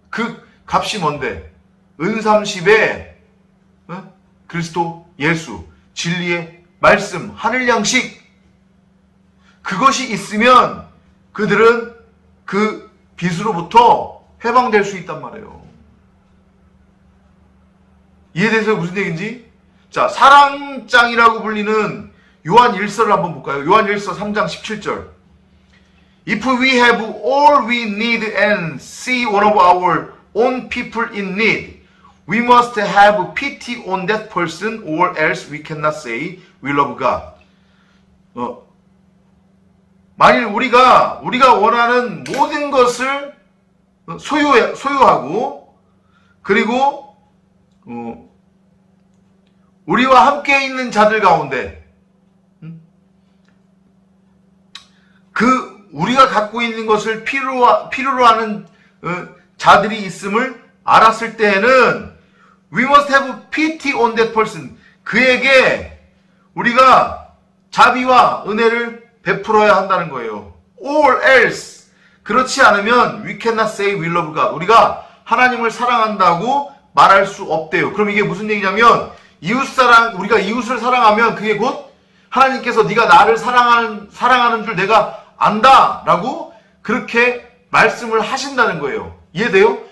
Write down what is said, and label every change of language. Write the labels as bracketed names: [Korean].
[Korean] 그 값이 뭔데? 은30에 그리스도 예수, 진리의 말씀, 하늘 양식, 그것이 있으면 그들은 그 빚으로부터 해방될 수 있단 말이에요. 이해되세요? 무슨 얘기인지? 자, 사랑장이라고 불리는 요한 1서를 한번 볼까요? 요한 1서 3장 17절. [English] If we have all we need and see one of our own people in need, we must have pity on that person or else we cannot say we love God. [Korean] 만일 우리가 원하는 모든 것을 소유하고 그리고 우리와 함께 있는 자들 가운데 우리가 갖고 있는 것을 필요로 하는 자들이 있음을 알았을 때에는 [English] we must have pity on that person. [Korean] 그에게 우리가 자비와 은혜를 베풀어야 한다는 거예요. [English] Or else [Korean] 그렇지 않으면 [English] we cannot say we love God. [Korean] 우리가 하나님을 사랑한다고 말할 수 없대요. 그럼 이게 무슨 얘기냐면 우리가 이웃을 사랑하면 그게 곧 하나님께서 네가 나를 사랑하는 줄 내가 안다 라고 그렇게 말씀을 하신다는 거예요. 이해돼요?